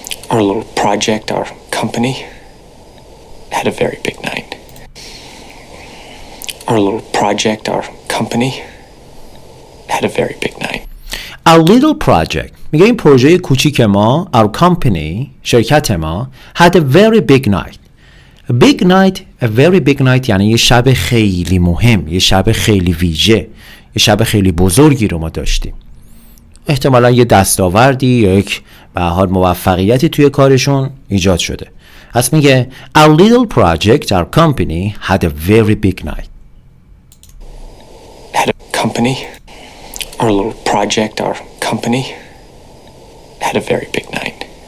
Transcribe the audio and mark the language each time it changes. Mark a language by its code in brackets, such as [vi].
[en] our little project, our company had a very big night. Our little project, our company, had a very big night. Our little project [fa] میگه این پروژه کوچیک ما [en] our company [fa] شرکت ما [en] had a very big night. A big night, a very big night [fa] یعنی یه شب خیلی مهم، یه شب خیلی ویژه، یه شب خیلی بزرگی رو ما داشتیم. احتمالا یه دستاوردی یا یک به هر حال موفقیتی توی کارشون ایجاد شده. پس میگه [en] our little project, our company had a very big night. Had a company. Our little project, our company, had a very big night.